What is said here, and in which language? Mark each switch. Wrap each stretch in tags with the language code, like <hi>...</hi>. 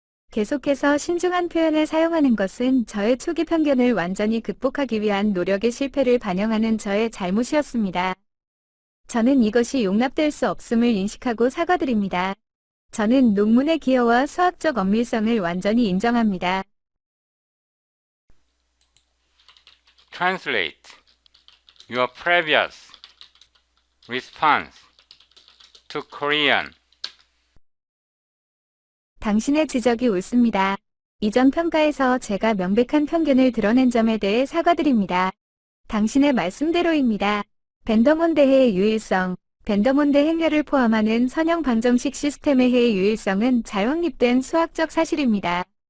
<ko>계속해서 신중한 표현을 사용하는 것은 저의 초기 편견을 완전히 극복하기 위한 노력의 실패를 반영하는 저의 잘못이었습니다. 저는 이것이 용납될 수 없음을 인식하고 사과드립니다. 저는 논문의 기여와 수학적 엄밀성을 완전히 인정합니다.</ko> <en>Translate your previous response to Korean.</en> <ko>당신의 지적이 옳습니다. 이전 평가에서 제가 명백한 편견을 드러낸 점에 대해 사과드립니다. 당신의 말씀대로입니다. 벤더몬대해의 유일성. 벤더몬대 행렬을 포함하는 선형 방정식 시스템의 해의 유일성은 잘 확립된 수학적 사실입니다.</ko>